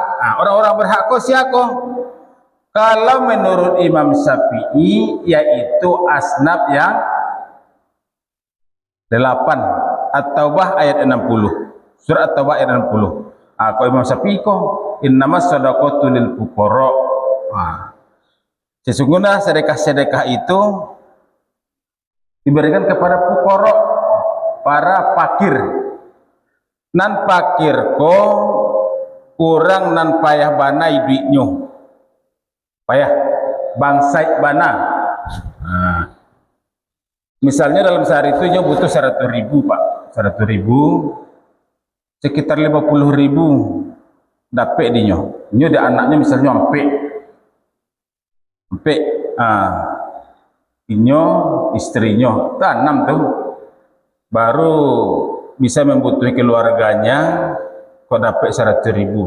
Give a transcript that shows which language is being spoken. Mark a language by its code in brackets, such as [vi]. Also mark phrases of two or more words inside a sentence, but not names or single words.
[id] Orang-orang berhak kok siapa? Kalau menurut Imam Syafi'i yaitu asnaf yang 8 At-Taubah ayat 60. Surah At-Taubah ayat 60. Kalau Imam Syafi'i kok [ar] إنما الصدقات للفقراء. [id] Sesungguhnya sedekah-sedekah itu diberikan kepada fuqara, para fakir. [min] Nan fakir ko orang nan payah banai duitnya. Payah bangsai bana. [id] Misalnya dalam sehari itu dia butuh 100.000 Pak, 100.000 sekitar 50.000 dapat dia. Ini ada anaknya misalnya ampe, inyo istrinya tanam tuh baru bisa membutuhkan keluarganya kok dapat 100.000.